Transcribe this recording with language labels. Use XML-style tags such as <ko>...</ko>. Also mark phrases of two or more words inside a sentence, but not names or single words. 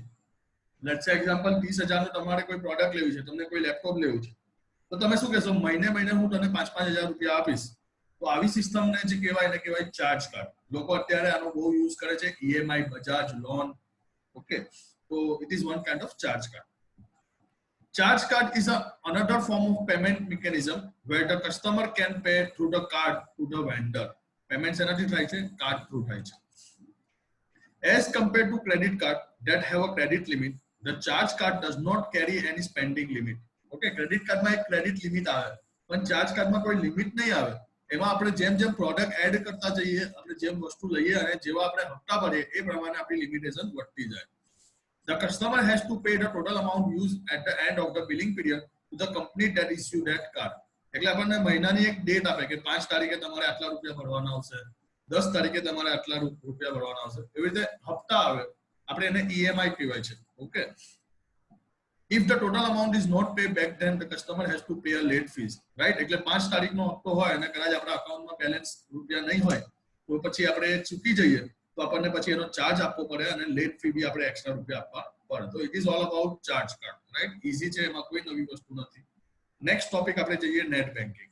<en>let's say example</en> <gu>30,000 નું તમારે કોઈ પ્રોડક્ટ લેવી છે, તમને કોઈ લેપટોપ લેવું છે, તો તમે શું કહેશો? મહિને મહિને હું તને 5,000 રૂપિયા આપીશ. તો આવી સિસ્ટમને જે કહેવાય એને કહેવાય</gu> <en>charge card.</en> <gu>લોકો અત્યારે આનો બહુ યુઝ કરે છે, ઈએમઆઈ, બજાજ લોન.</gu> <en>ઓકે, તો it is one kind of charge card. Charge card is another form of payment mechanism where the customer can pay through the card to the vendor.</en> <gu>Payment સેનાથી થાય છે?</gu> <en>card through</en> <gu>થાય છે.</gu> <en>As compared to credit card that have a credit limit, the charge card does not carry any spending limit.</en> <gu>Okay,</gu> <en>credit card</en> <gu>માં એક</gu> <en>credit limit</en> <gu>આવે પણ ચાર્જ કાર્ડમાં કોઈ લિમિટ નહીં આવે. એમાં આપણે જેમ જેમ પ્રોડક્ટ એડ કરતા જઈએ, આપણે જેમ વસ્તુ લઈએ અને જેવા આપણે હપ્તા ભરીએ એ પ્રમાણે આપણી લિમિટેશન વધતી જાય. The customer has to pay the total amount used at the end of the billing period to the company that issued that card. એટલે આપણને મહિનાની એક ડેટ આપે કે 5 તારીખે તમારે આટલા રૂપિયા ભરવાના આવશે, 10 તારીખે તમારે આટલા રૂપિયા ભરવાના આવશે. એવી રીતે હપ્તા આવે, આપણે એને ઈએમઆઈ કહેવાય છે. ઓકે,</gu> <en>if the total amount is not paid back, then the customer has to pay a late fees. Right?</en> <gu>એટલે 5 તારીખનો હપ્તો હોય અને કદાચ આપણા અકાઉન્ટમાં બેલેન્સ રૂપિયા નહીં હોય તો પછી આપણે ચૂકી જઈએ તો આપણને પછી એનો ચાર્જ આપવો પડે અને</gu> <en>late fee</en> <gu>બી આપણે એક્સ્ટ્રા રૂપિયા આપવા પડે. તો</gu> <en>it is all about charge card.</en> <gu>રાઈટ? ઈઝી છે, એમાં કોઈ નવી વસ્તુ નથી.</gu> <en>next topic</en> <gu>આપણે જઈએ</gu> <en>net banking.</en>